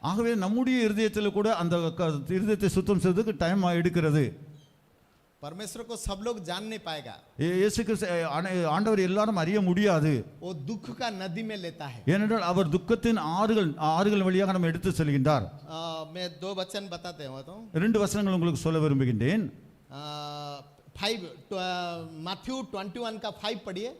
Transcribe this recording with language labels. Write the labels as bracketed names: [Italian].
[Tamil] ஆகவே நம்முடைய இருதயத்தில் கூட அந்த இருதயத்தை சுத்தம் செய்வதற்கு டைம் எடுக்கிறது. [Hindi] परमेश्वर को सब लोग जान नहीं पाएगा, [Tamil] இயேசு கிறிஸ்து ஆண்டவர் எல்லாரும் அறிய முடியாது. [Hindi] वो दुख का नदी में लेता है। [Tamil] ஏனென்றால் அவர் துக்கத்தின் ஆறுகள் வழியாக நம்ம எடுத்து செல்கின்றார். [Hindi] मैं 2 वचन बताते हूँ तो [Tamil] 2 வசனங்கள் உங்களுக்கு சொல்ல விரும்புகின்றேன். [Hindi] 5 मैथ्यू 21 का 5 पढ़िए।